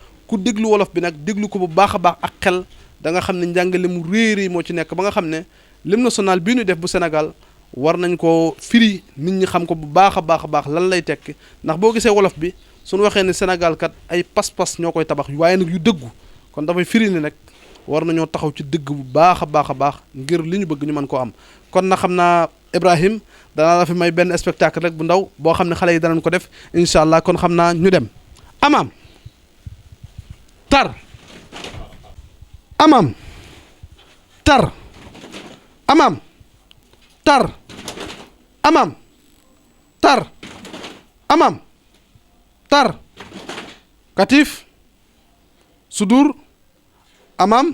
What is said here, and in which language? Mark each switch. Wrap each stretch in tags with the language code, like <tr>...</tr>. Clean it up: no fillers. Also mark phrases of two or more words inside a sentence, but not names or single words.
<wo>ku déglu wolof bi nag déglu ko bu baax a baax ak xel da nga xam ne njàngale mu réer yi moo ci nekk ba nga xam ne</wo> <fr>l'hymne national</fr> <wo>bii ñu def bu Sénégal war nañ ko firi nit ñi xam ko bu baax a baax lan lay tekki ndax boo gisee wolof bi suñu waxee ne Sénégal kat ay pas-pas ñoo koy tabax waaye nag yu dëggu kon dafay firi ni nag war nañoo taxaw ci dëgg bu baax a baax ngir li ñu bëgg ñu mën koo am. kon na xam naa Ibrahim danaa la fi may benn spectacle rek bu ndaw boo xam ne xale yi danañ ko def</wo> <ar>إن شاء الله</ar> <wo>kon xam naa ñu dem. Amam tar amam tar amam tar amam tar amam tar katif sudur amam</wo>